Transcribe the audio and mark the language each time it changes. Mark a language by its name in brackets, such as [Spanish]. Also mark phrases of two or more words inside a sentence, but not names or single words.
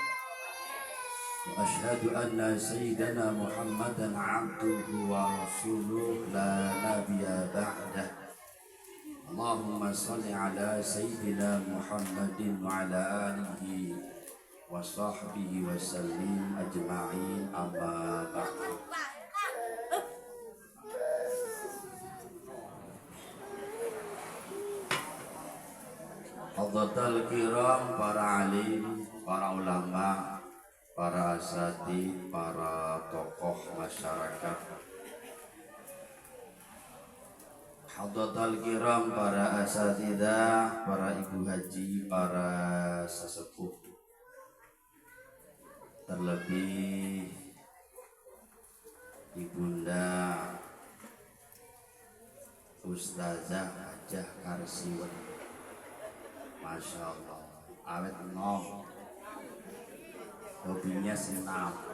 [Arabic] وأشهد أن سيدنا محمدا عبده ورسوله لا نبي بعده. اللهم صل على سيدنا محمد وعلى آله وصحبه وسلم أجمعين، أما بعد. حضرات الكرام, [Indonesian] para alim, para ulama, para asatidz, para tokoh masyarakat. [Arabic] حضرات الكرام, [Indonesian] para asatidzah, para ibu haji, para sesepuh. Terlebih ibunda Ustazah Hajah Karsiwan, [Arabic] ما شاء الله, [Javanese] awet enom, [Indonesian] hobinya senam.